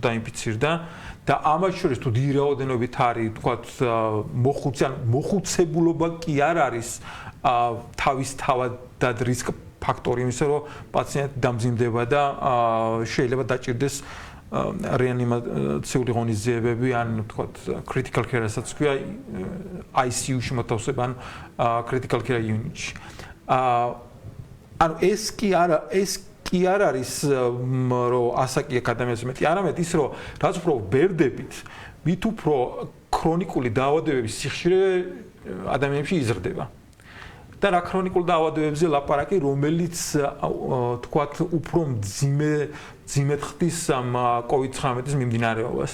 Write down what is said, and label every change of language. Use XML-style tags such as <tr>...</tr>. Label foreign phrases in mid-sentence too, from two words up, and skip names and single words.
<ka>დაინფიცირდა და ამას შორის თუ დიდი რაოდენობით არის, თქვათ, მოხუცებულობა კი არ არის თავისთავად რისკ ფაქტორი იმისა, რომ პაციენტი დამძიმდება და შეიძლება დაჭირდეს რეანიმაციული ღონისძიებები ან თქვათ</ka> <en>critical care-</en> <ka>საც ქვია ICU-ში მოთავსება ან</ka> <en>critical care unit-</en> <ka>ში. ანუ ეს კი არ არის რომ ასაკი ადამიანის მეტი, არამედ ის რომ რაც უფრო ვერდებით, მით უფრო ქრონიკული დაავადებების სიხშირე ადამიანებში იზრდება. და რა ქრონიკულ დაავადებებზე ლაპარაკი, რომელიც თქვათ უფრო მძიმედ ხდის ამ COVID-19-ის მიმდინარეობას.</ka>